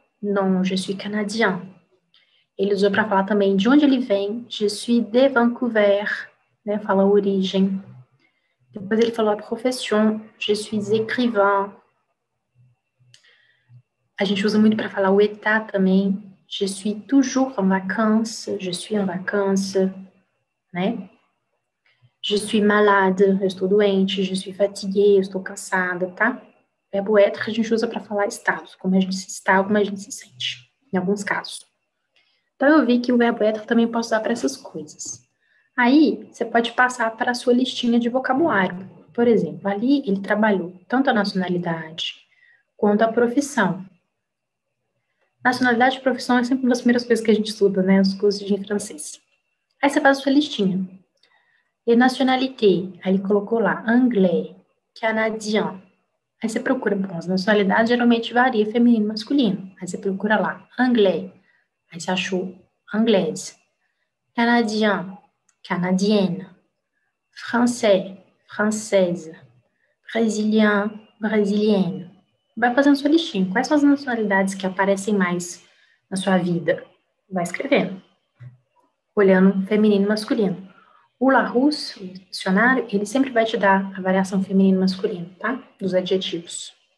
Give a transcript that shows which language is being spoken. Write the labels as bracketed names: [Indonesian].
[French] Non, je suis canadien. [Portuguese] Ele usou para falar também de onde ele vem. [French] Je suis de Vancouver, né? [Portuguese] Fala a origem. Depois ele falou a profession. [French] Je suis écrivain. [Portuguese] A gente usa muito para falar o état também. [French] Je suis toujours en vacances. Je suis en vacances, né? Je suis malade, [Portuguese] eu estou doente. [French] Je suis fatiguée, [Portuguese] eu estou cansada, tá? O verbo être a gente usa para falar estados, como a gente está, como a gente se sente, em alguns casos. Então, eu vi que o verbo être também posso usar para essas coisas. Aí, você pode passar para a sua listinha de vocabulário. Por exemplo, ali ele trabalhou tanto a nacionalidade quanto a profissão. Nacionalidade e profissão é sempre uma das primeiras coisas que a gente estuda, né? Os cursos de francês. Aí você faz a sua listinha. E nationalité, aí ele colocou lá, anglais, canadien. Aí você procura, bom, as nacionalidades geralmente varia feminino e masculino. Aí você procura lá, anglais. Aí você achou anglaise. Canadien, canadienne. [French] Français, française. Brésilien, brésilienne. [Portuguese] Vai fazendo sua listinha. Quais são as nacionalidades que aparecem mais na sua vida? Vai escrevendo. Olhando feminino e masculino. O Larousse, o dicionário, ele sempre vai te dar a variação feminino e masculino, tá? Dos adjetivos.